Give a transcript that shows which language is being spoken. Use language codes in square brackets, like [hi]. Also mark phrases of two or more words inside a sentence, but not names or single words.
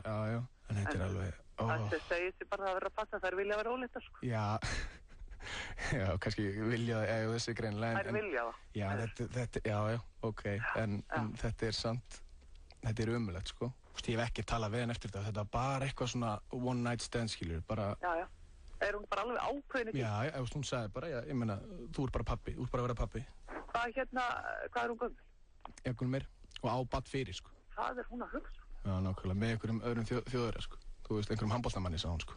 [is] Já, en þetta er alveg... Það segir sér bara að það verður að passa, þær vilja vera óléttar, sko. Já, kannski vilja það, já, þessi greinilega. Þær vilja það. Já, ok, en þetta er samt, þetta er ömulegt, sko. Ég hef ekki talað við henn eftir þetta var bara eitthvað svona [en] one night stand, [is] skilur, bara... Já. Er hún bara alveg ákveðin í því? Já, hún sagði bara, ég meina, þú ert bara pappi, þú ert bara að vera pappi. Hvað er hún gömul? Gömul og á barn fyrir, sko. Hvað er hún að hugsa? Já, nákvæmlega, með einhverjum öðrum þjóðverja, sko. Þú veist, einhverjum handboltamanni, sagði hún, sko.